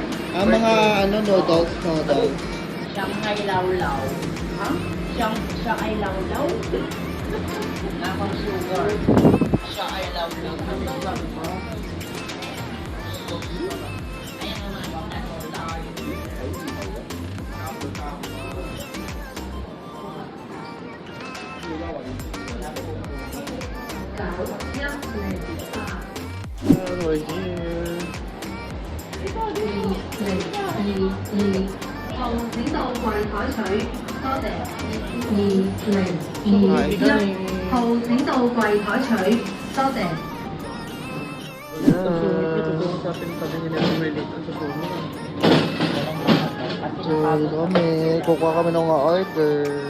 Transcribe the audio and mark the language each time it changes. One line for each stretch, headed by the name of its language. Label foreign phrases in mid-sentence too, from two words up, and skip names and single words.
Filipino: Mga ano, noodles. Shanghai Lawlaw. Ha? Shanghai Lawlaw? Nakang sugar. Shanghai Lawlaw. Ayan naman.
English: We're here.
Cantonese: 後請到櫃台取，多謝。2021號請到櫃台取，多謝。
Filipino: Kukuha kami ng order.